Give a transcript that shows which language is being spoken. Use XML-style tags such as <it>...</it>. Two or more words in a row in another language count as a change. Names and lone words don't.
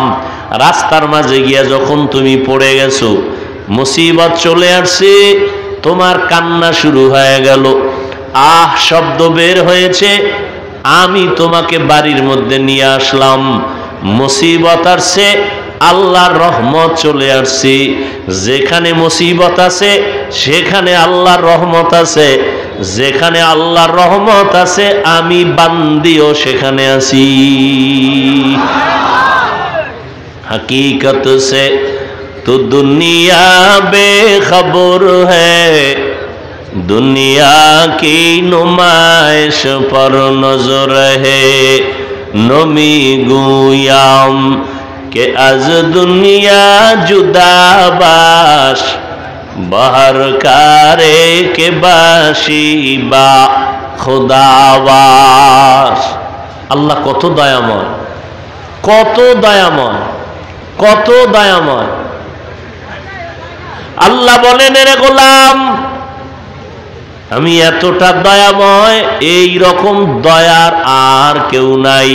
<bn>রাস্তার মাঝে গিয়া যখন তুমি পড়ে গেছো, মুসিবত চলে আসছে, তোমার কান্না শুরু হয়ে গেল, আহ শব্দ বের হয়েছে, আমি তোমাকে বাড়ির মধ্যে নিয়ে আসলাম। মুসিবত আসছে, আল্লাহর রহমত চলে আসছে। যেখানে মুসিবত আছে সেখানে আল্লাহর রহমত আছে, যেখানে আল্লাহর রহমত আছে আমি বান্দিও সেখানে আছি।</bn> <hi>हकीकत से तो दुनिया बेखबर है, दुनिया की नुमाइश पर नजर है।</hi> <fa>نمی‌گویم که از دنیا جدا باش، به هر کاری که باشی با خدا باش.</fa> <bn>আল্লাহ কত দয়াময়, কত দয়াময়, কত দয়াময়। আল্লাহ বলেন, এরে গোলাম, আমি এতটা দয়াময়, এই রকম দয়ার আর কেউ নাই।</bn>